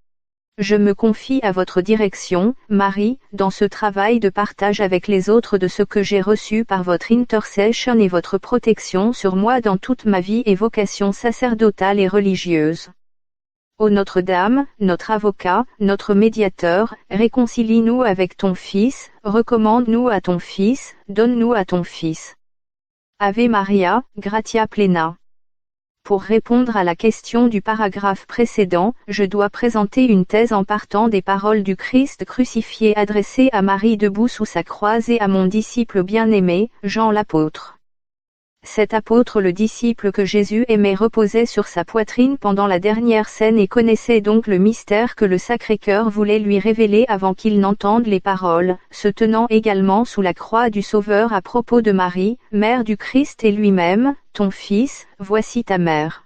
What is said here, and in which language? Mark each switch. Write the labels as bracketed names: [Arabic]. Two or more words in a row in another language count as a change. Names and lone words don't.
[French] Je me confie à votre direction, Marie, dans ce travail de partage avec les autres de ce que j'ai reçu par votre intercession et votre protection sur moi dans toute ma vie et vocation sacerdotale et religieuse. Ô Notre-Dame, notre avocat, notre médiateur, réconcilie-nous avec ton Fils, recommande-nous à ton Fils, donne-nous à ton Fils. [Latin] Ave Maria, gratia plena. [French] Pour répondre à la question du paragraphe précédent, je dois présenter une thèse en partant des paroles du Christ crucifié adressées à Marie debout sous sa croix et à mon disciple bien-aimé, Jean l'apôtre. Cet apôtre, le disciple que Jésus aimait, reposait sur sa poitrine pendant la dernière scène et connaissait donc le mystère que le Sacré-Cœur voulait lui révéler avant qu'il n'entende les paroles, se tenant également sous la croix du Sauveur à propos de Marie, mère du Christ et lui-même, ton Fils, voici ta mère.